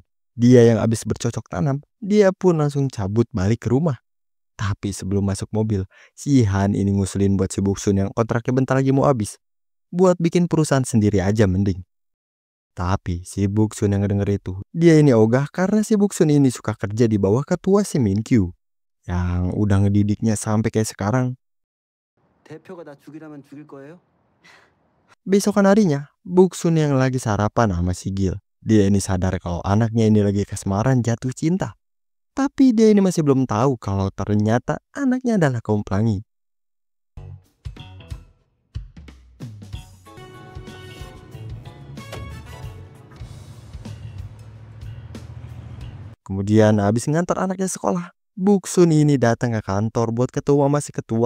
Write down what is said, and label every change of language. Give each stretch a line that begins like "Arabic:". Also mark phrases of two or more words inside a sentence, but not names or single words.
Indonesian: Dia yang abis bercocok tanam, dia pun langsung cabut balik ke rumah. Tapi sebelum masuk mobil, si Han ini ngusulin buat si Buksun yang kontraknya bentar lagi mau habis. Buat bikin perusahaan sendiri aja mending. Tapi si Buksun yang ngedenger itu, dia ini ogah karena si Buksun ini suka kerja di bawah ketua si Minkyu. Yang udah ngedidiknya sampai kayak sekarang.
Korean: 대표가 나 죽이라면 죽일 거예요?
Indonesian: Besokan harinya, Buksun yang lagi sarapan sama si Gil. Dia ini sadar kalau anaknya ini lagi kasmaran jatuh cinta. Tapi dia ini masih belum tahu kalau ternyata anaknya adalah kaum pelangi. Kemudian habis ngantar anaknya sekolah, Buksun ini datang ke kantor buat ketemu sama si ketua.